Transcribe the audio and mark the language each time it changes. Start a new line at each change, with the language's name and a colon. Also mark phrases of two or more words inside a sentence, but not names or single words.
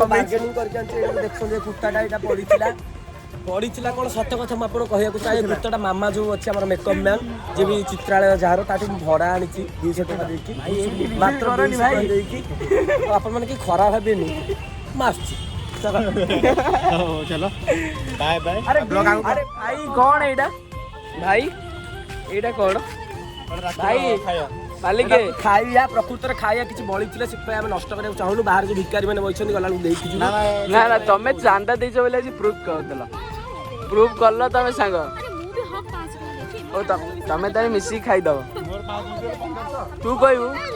Odia: ବାର୍ଗେନିଂ କରିକି ଆଣିଛି ଏଇଟା ଦେଖୁଛନ୍ତି ଏ କୁର୍ତ୍ତାଟା ଏଇଟା ପଡ଼ିଥିଲା କଣ ସତ କଥା ମୁଁ ଆପଣଙ୍କୁ କହିବାକୁ ଚାହେଁ କୁର୍ତ୍ତାଟା ମାମା ଯୋଉ ଅଛି ଆମର
English: makeup man
Odia: ଯିଏ ବି ଚିତ୍ରାଳୟ ଯାହାର ତାଠୁ ମୁଁ ଭଡ଼ା ଆଣିଛି 200 ଟଙ୍କା ଦେଇକି ମାତ୍ର 200 ଟଙ୍କା ଦେଇକି ଆଉ ଆପଣମାନେ କି ଖରାପ ଭାବିବେନି ମୁଁ ଆସୁଛି
Hindi: चलो
English: bye bye
Hindi: अरे अरे भाई कौन है इटा भाई एटा कौन भाई मालिक
Odia: ଖାଇବା ପ୍ରକୃତରେ ଖାଇବା କିଛି ବଳିଥିଲେ ସେଥିପାଇଁ ଆମେ ନଷ୍ଟ କରିବାକୁ ଚାହୁଁନୁ ବାହାରେ ଯୋଉ ଭିକାରୀ ମାନେ ବସିଛନ୍ତି ଗଲାକୁ ଦେଇକି ଯିବୁ ନା ନା ତମେ ଚାନ୍ଦା ଦେଇଛ ବୋଲି ଆଜି ପ୍ରୁଫ୍ କରିଦେଲ ପ୍ରୁଫ୍ କଲ ତମେ ସାଙ୍ଗ ଆରେ ମୁଁ ବି ହକ୍ ପାସ୍ କରିଦେଇଛି ଓ ତମେ ତାହେଲେ ମିଶିକି ଖାଇଦବ ତୁ କହିବୁ